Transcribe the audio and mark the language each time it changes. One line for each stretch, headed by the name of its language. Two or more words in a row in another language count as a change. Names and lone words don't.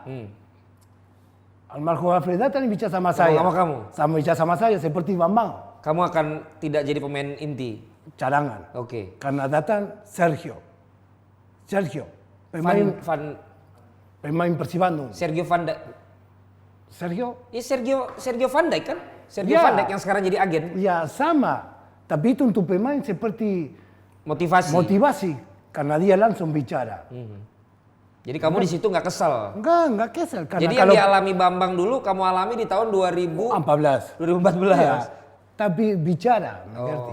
Indonesian: Almarhum Alfred datang bicara sama saya. Sama kamu? Sama bicara sama saya seperti Bambang. kamu akan tidak jadi pemain inti. Cadangan. Oke. Karena datang Sergio. Pemain pemain Persib Bandung. Sergio Van Dijk. Sergio? Ya Sergio Van Dijk kan? Sergio Ya. Van Dijk yang sekarang jadi agen. Ya sama. Tapi itu untuk pemain seperti Motivasi. motivasi. Karena dia langsung bicara. Jadi kamu di situ nggak kesel. Enggak kesel. Karena Jadi yang dialami Bambang dulu kamu alami di tahun 14. 2014. Ya, tapi bicara, mengerti?